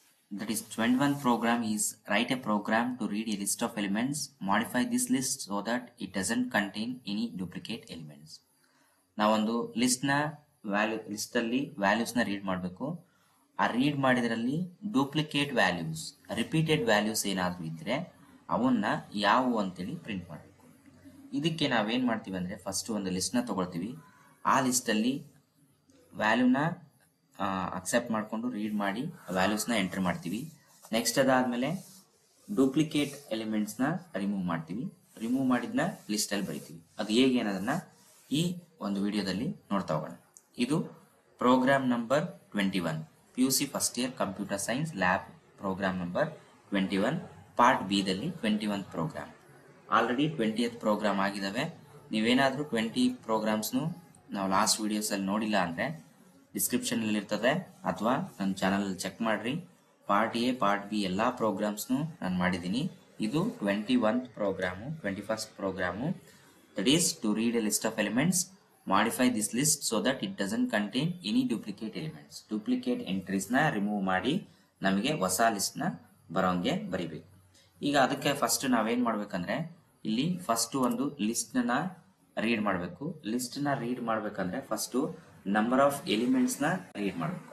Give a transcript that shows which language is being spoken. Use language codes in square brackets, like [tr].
[en] That is 21 program is write a program to read a list of elements, modify this list so that it doesn't contain any duplicate elements. [kn] ನಾವೊಂದು list ಅಲ್ಲಿ values ನ read ಮಾಡಬೇಕು. ಆ read ಮಾಡಿದ್ರಲ್ಲಿ duplicate values, repeated values ಏನಾದ್ರೂ ಇದ್ರೆ ಅವನ್ನ ಯಾವುವು ಅಂತೇಳಿ ಪ್ರಿಂಟ್ ಮಾಡಬೇಕು. ಇದಕ್ಕೆ ನಾವೇನ್ ಮಾಡ್ತೀವಿ ಅಂದ್ರೆ ಫಸ್ಟ್ ಒಂದು ಲಿಸ್ಟ್ ನ ತಗೊಳ್ತೀವಿ. ಆ ಲಿಸ್ಟ್ ಅಲ್ಲಿ ವ್ಯಾಲ್ಯೂನ ಅಕ್ಸೆಪ್ಟ್ ಮಾಡ್ಕೊಂಡು ರೀಡ್ ಮಾಡಿ ವ್ಯಾಲ್ಯೂಸ್ ನ ಎಂಟರ್ ಮಾಡ್ತೀವಿ. ನೆಕ್ಸ್ಟ್ ಅದಾದ್ಮೇಲೆ ಡೂಪ್ಲಿಕೇಟ್ ಎಲಿಮೆಂಟ್ಸ್ ನ ರಿಮೂವ್ ಮಾಡ್ತೀವಿ. ರಿಮೂವ್ ಮಾಡಿದ್ನ ಲಿಸ್ಟ್ ಅಲ್ಲಿ ಬರೀತೀವಿ. ಅದು ಹೇಗೆ ಅನ್ನೋದನ್ನ ಈ ಒಂದು ವಿಡಿಯೋದಲ್ಲಿ ನೋಡ್ತಾ ಹೋಗೋಣ. ಇದು program number 21 PUC first year computer science lab program number 21 part B ದಲ್ಲಿ 21 ಪ್ರೋಗ್ರಾಮ್. ಆಲ್ರೆಡಿ 20th ಪ್ರೋಗ್ರಾಮ್ ಆಗಿದಾವೆ. ನೀವೇನಾದ್ರೂ 20 ಪ್ರೋಗ್ರಾಮ್ಸ್ನು ನಾವು ಲಾಸ್ಟ್ ವಿಡಿಯೋಸ್ ಅಲ್ಲಿ ನೋಡಿಲ್ಲ ಅಂದ್ರೆ ಡಿಸ್ಕ್ರಿಪ್ಷನ್ ಅಲ್ಲಿ ಇರ್ತದೆ, ಅಥವಾ ನನ್ನ ಚಾನಲ್ ಅಲ್ಲಿ ಚೆಕ್ ಮಾಡ್ರಿ. ಪಾರ್ಟ್ ಎ ಪಾರ್ಟ್ ಬಿ ಎಲ್ಲಾ ಪ್ರೋಗ್ರಾಮ್ಸ್ನು ನಾನು ಮಾಡಿದ್ದೀನಿ. ಇದು 21th programme, 21st programme. [en] That is to read a list of elements, modify this list so that it doesn't contain any duplicate elements. Duplicate entries [kn] ನ remove ಮಾಡಿ ನಮಗೆ ಹೊಸ list ನ ಬರೋಂಗೆ ಬರಿಬೇಕು. ಈಗ ಅದಕ್ಕೆ ಫಸ್ಟ್ ನಾವೇನ್ ಮಾಡ್ಬೇಕಂದ್ರೆ ಇಲ್ಲಿ ಫಸ್ಟ್ ಒಂದು ಲಿಸ್ಟ್ ನ ರೀಡ್ ಮಾಡಬೇಕು. ಲಿಸ್ಟ್ ನ ರೀಡ್ ಮಾಡ್ಬೇಕಂದ್ರೆ ಫಸ್ಟ್ ನಂಬರ್ ಆಫ್ ಎಲಿಮೆಂಟ್ಸ್ ನ ರೀಡ್ ಮಾಡಬೇಕು.